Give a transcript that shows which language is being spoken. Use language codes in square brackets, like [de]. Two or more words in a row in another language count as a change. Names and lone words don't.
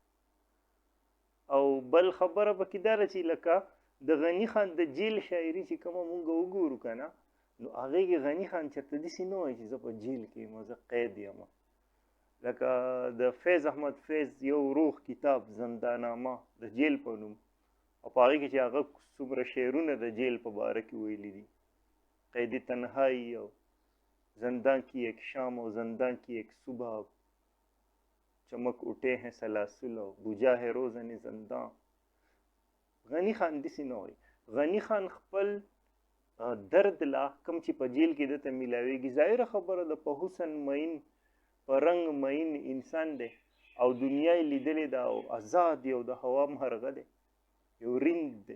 [ps] او بل خبره پکې دا ده چې لکه د غنی خان د جیل شاعري چې کومه مونږ وګورو که نه، نو هغې کې غنی خان چېرته داسې نه وایي چې زه په جیل کې یم، زه قید یم. لکه د فیض احمد فیض یو روح کتاب زندانامه د جیل په نوم، او په هغې کې چې هغه څومره شعرونه د جیل په باره کې ویلي دي، قید تنهایی او [ur] زندان کی ایک شام و زندان کی ایک صبح، چمک اٹھے ہیں سلاسل و بجا ہے روزن زندان. [ps] غنی خان داسې نه وایي. غنی خان خپل درد لا کوم چې په جیل کې دته میلاویږي، ظاهره خبره ده، په حسن مین په رنګ مین انسان دی او دنیا یې لیدلې ده او آزاد یو د هوا مرغه دی، یو رند دی.